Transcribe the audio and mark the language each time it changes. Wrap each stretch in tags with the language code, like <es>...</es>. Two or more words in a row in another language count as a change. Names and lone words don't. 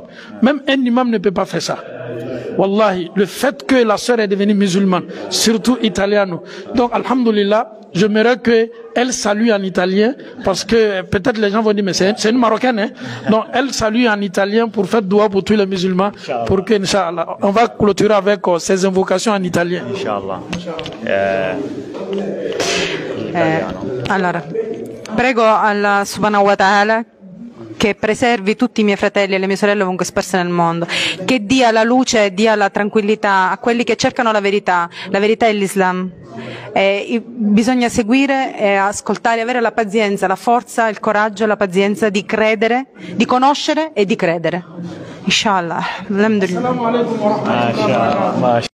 <fr>Même un imam ne peut pas faire ça. Wallahi, le fait que la sœur est devenue musulmane, surtout italiano. Donc, alhamdulillah, j'aimerais qu'elle salue en italien, parce que peut-être les gens vont dire, mais c'est une Marocaine, hein. Donc, elle salue en italien pour faire dua pour tous les musulmans, pour que, Inch'Allah, on va clôturer avec ces invocations en italien. Inch'Allah.</fr> <it>Allora, prego</it> <ar>الله سبحانه وتعالى</ar> <it>che preservi tutti i miei fratelli e le mie sorelle ovunque sparse nel mondo, che dia la luce e dia la tranquillità a quelli che cercano la verità è l'Islam. Bisogna seguire e ascoltare, avere la pazienza, la forza, il coraggio e la pazienza di credere, di conoscere e di credere.</it> <ar>إن شاء الله. الحمد لله.</ar>